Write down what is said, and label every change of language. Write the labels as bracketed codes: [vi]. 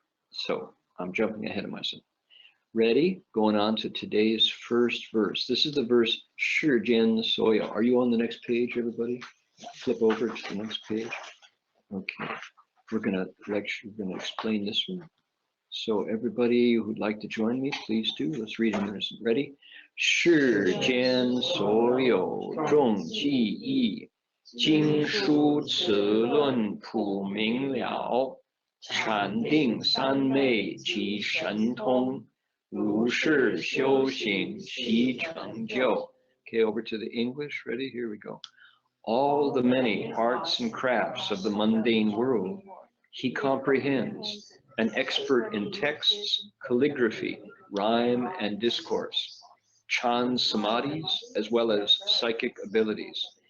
[en] So I'm jumping ahead of myself. Ready? Going on to today's first verse. This is the verse Shi Jian Soya. Are you on the next page, everybody? Flip over to the next page. Okay. We're gonna lecture, we're gonna explain this one. So everybody who'd like to join me, please do. Let's read in unison. Ready? [zh] 世间所有众记忆，经书此论普明了，禅定三昧即神通，如是修行其成就。 [en] Okay, over to the English. Ready? Here we go. All the many arts and crafts of the mundane world he comprehends, an expert in texts, calligraphy, rhyme, and discourse, Chan samadhis, as well as psychic abilities.